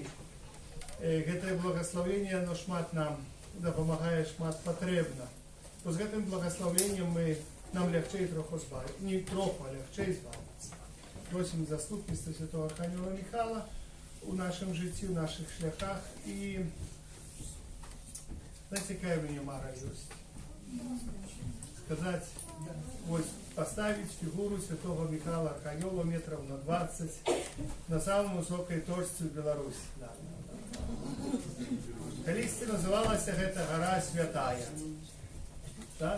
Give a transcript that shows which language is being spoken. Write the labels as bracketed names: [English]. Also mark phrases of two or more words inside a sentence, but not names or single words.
[Ukrainian] Це благословення, воно шмат нам допомагає, шмат потрібно. Бо з цим благословенням нам легче трохи збавити. Не трохи, а легче збавитися. Просимо заступництва Святого Архангела Михайла у нашому житті, у наших шляхах. І знаєте, яка в мене мара є? [Russian] Сказать, вот поставить фигуру Святого Михаила Архангела метров на 20 на самой высокой точке в Беларуси. Да. Колись называлась эта гора Святая. Да?